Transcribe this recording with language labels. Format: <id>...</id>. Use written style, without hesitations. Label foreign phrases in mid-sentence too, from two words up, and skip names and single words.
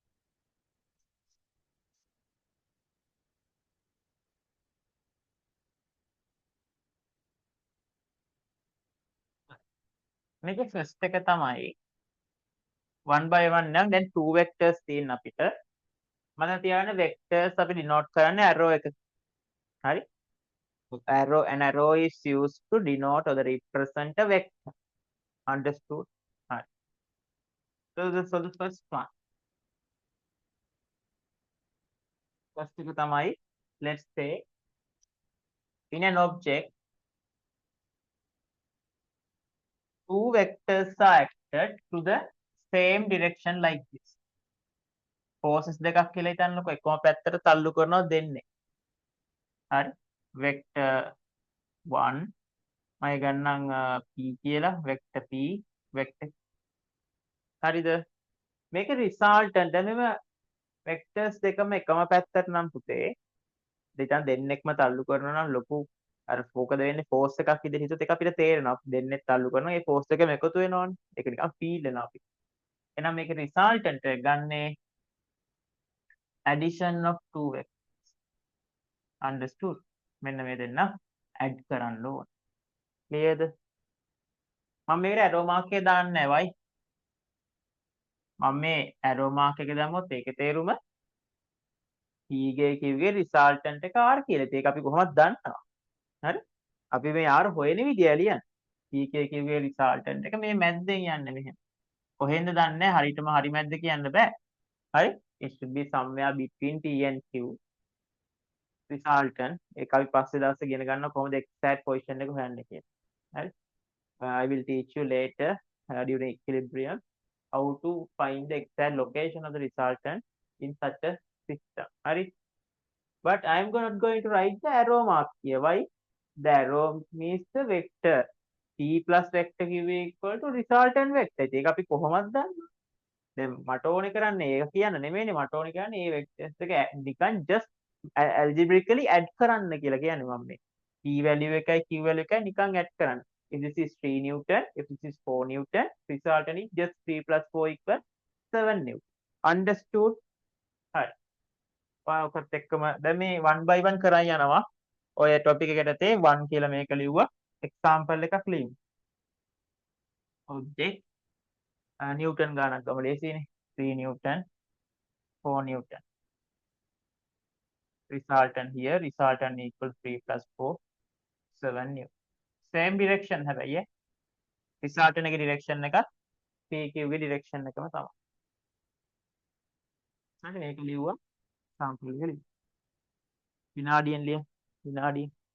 <si>මේකේ first එක තමයි</si> <en>one by one</en> <si>නම් දැන්</si> <en>two vectors</en> <si>තියෙන අපිට. මම තියාගන්න vectors අපි denote කරන්නේ arrow එක. හරි?</si> <en>An arrow is used to denote or represent a vector. Understood? Right. So the first one. First</en> <si>එක තමයි</si> <en>let's say in an object two vectors are acted to the same direction like this.</en> <si>Forces දෙකක් කියලා හිතන්නකො එකම පැත්තට තල්ලු කරනවා දෙන්නේ. හරි? vector 1 මම ගන්නම් p කියලා</si> <en>vector p vector.</en> <si>හරිද? මේක resultant දැන් මෙම vectors දෙකම එකම පැත්තට නම් පුතේ දෙතන දෙන්නෙක්ම තල්ලු කරනවා නම් ලොකු අර මොකද වෙන්නේ force එකක් විදිහට හිතුවොත් ඒක අපිට තේරෙනවා දෙන්නෙක් තල්ලු කරනවා ඒ force එකම එකතු වෙනවනේ ඒක නිකන් feel වෙනවා අපිට එහෙනම් මේකේ resultant එක ගන්නේ</si> <en>addition of two vectors understood</en> <si>මෙන්න මේ දෙන්න add කරන්න ඕන clearද මම මේකට</si> <en>arrow mark</en> <si>එක දාන්නේ නැහැ වයි මම මේ</si> <en>arrow mark</en> <si>එක දැම්මොත් ඒකේ තේරුම p ගේ කිව්වේ resultant එක r කියලා. ඒක අපි කොහොමද දන්නවා? හරි? අපි මේ r හොයන විදිය ලියන්නේ. p ගේ කිව්වේ resultant එක මේ මැද්දෙන් යන්නේ මෙහෙම. කොහෙන්ද දන්නේ හරියටම හරි මැද්ද කියන්න බෑ. හරි?</si> <en>It should be somewhere between p and q.</en> <si>Resultant ඒක අපි පස්සේ දවසේ ඉගෙන ගන්නවා කොහොමද</si> <en>exact position</en> <si>එක හොයන්නේ කියලා. හරි?</si> <en>I will teach you later during equilibrium how to find the exact location of the resultant in such a system.</en> <si>Hurry.</si> <en>But I am not going to write the arrow mark here. Why? The arrow means the vector. P plus vector q equal to resultant vector.</en> <si>ඒක අපි කොහොමද දන්නේ? දැන් මට ඕනේ කරන්නේ ඒක කියන්න නෙමෙයිනේ මට ඕනේ කරන්නේ මේ vectors එක නිකන්</si> <en>just algebraically add</en> <si>කරන්න කියලා කියන්නේ මම මේ.</si> <en>P value</en> <si>එකයි</si> <en>q value</en> <si>එකයි නිකන් add කරන්න.</si> <en>If this is 3 Newton, if this is 4 Newton, resultant is just 3 plus 4 equal 7 Newton. Understood?</en> <si>හරි. ඔකත් එක්කම දැන් මේ 1 by 1 කරන් යනවා. ඔය topic එකට තේ 1 කියලා මේක ලිව්වා. example එකක් ලියමු. object Newton ගානක් ගමු ලේසියිනේ. 3 Newton, 4 Newton.</si> <en>Resultant here, resultant equal 3 plus 4, 7 Newton. Same direction</en> <si>හැබැයි ඈ. resultant එකේ direction එකත් PQ ගේ direction එකම තමයි. හරි මේක ලිව්වා. sample එක ලියමු. විනාඩියෙන් ලියමු. විනාඩියෙන්.</si>